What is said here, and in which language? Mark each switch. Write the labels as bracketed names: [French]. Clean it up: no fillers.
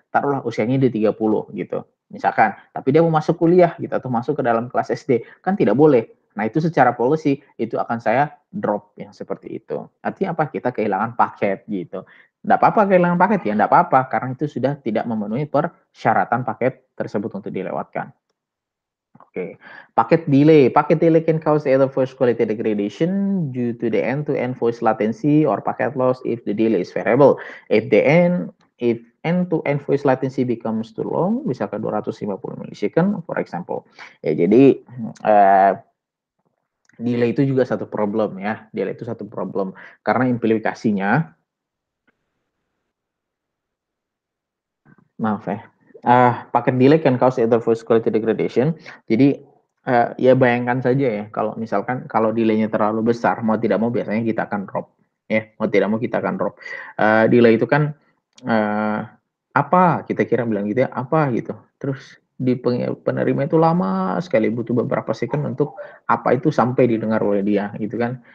[Indonesian] Taruhlah usianya dia 30 gitu. Misalkan, tapi dia mau masuk kuliah gitu atau masuk ke dalam kelas SD, kan tidak boleh. Nah, itu secara policy itu akan saya drop yang seperti itu. Artinya apa? Kita kehilangan paket gitu. Enggak apa-apa kehilangan paket ya, enggak apa-apa karena itu sudah tidak memenuhi persyaratan paket tersebut untuk dilewatkan. Oke, packet delay. [English] Packet delay can cause either voice quality degradation due to the end-to-end voice latency or packet loss if the delay is variable. If end-to-end voice latency becomes too long, misalkan 250 millisecond, for example. [Indonesian] Ya, jadi delay itu juga satu problem ya. Delay itu satu problem karena implikasinya, maaf ya. [English] Packet delay can cause either voice quality degradation. [Indonesian] Jadi ya bayangkan saja ya kalau misalkan kalau delay-nya terlalu besar, mau tidak mau biasanya kita akan drop ya, mau tidak mau kita akan drop. Delay itu kan apa kita kira bilang gitu ya, apa gitu. Terus di penerima itu lama sekali, butuh beberapa second untuk apa itu sampai didengar oleh dia gitu kan.